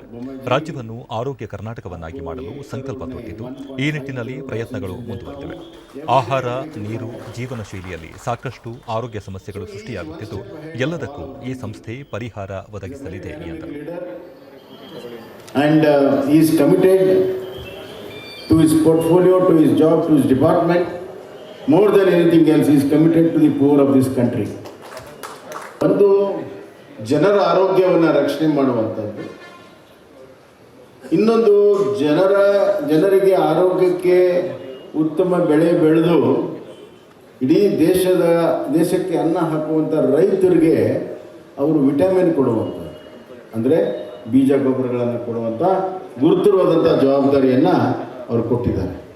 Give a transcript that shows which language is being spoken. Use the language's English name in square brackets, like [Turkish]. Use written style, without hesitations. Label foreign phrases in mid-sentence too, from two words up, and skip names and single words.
[Kannada] ರಾಜ್ಯವನ್ನು ಆರೋಗ್ಯ ಕರ್ನಾಟಕವನ್ನಾಗಿ ಮಾಡಲು ಸಂಕಲ್ಪ ತೊಟ್ಟಿದ್ದು ಈ ನಿಟ್ಟಿನಲ್ಲಿ ಪ್ರಯತ್ನಗಳು ಮುಂದುವರೆದಿವೆ. ಆಹಾರ, ನೀರು, ಜೀವನ ಶೈಲಿಯಲ್ಲಿ ಸಾಕಷ್ಟು ಆರೋಗ್ಯ ಸಮಸ್ಯೆಗಳು ಸೃಷ್ಟಿಯಾಗುತ್ತಿದ್ದು ಎಲ್ಲದಕ್ಕೂ ಈ ಸಂಸ್ಥೆ ಪರಿಹಾರ ಒದಗಿಸಲಿದೆ ಎಂದರು. [English] And he is committed to his portfolio, to his job, to his department. More than anything else, he is committed to the poor of this country. [Kannada] ಒಂದು ಜನರ ಆರೋಗ್ಯವನ್ನು ರಕ್ಷಣೆ ಮಾಡುವಂಥದ್ದು, ಇನ್ನೊಂದು ಜನರಿಗೆ ಆರೋಗ್ಯಕ್ಕೆ ಉತ್ತಮ ಬೆಳೆ ಬೆಳೆದು ಇಡೀ ದೇಶಕ್ಕೆ ಅನ್ನ ಹಾಕುವಂಥ ರೈತರಿಗೆ ಅವರು ವಿಟಮಿನ್ ಕೊಡುವಂಥದ್ದು, ಅಂದರೆ ಬೀಜ ಗೊಬ್ಬರಗಳನ್ನು ಕೊಡುವಂಥ ಗುರುತಿರುವಾದಂಥ ಜವಾಬ್ದಾರಿಯನ್ನು ಅವರು ಕೊಟ್ಟಿದ್ದಾರೆ.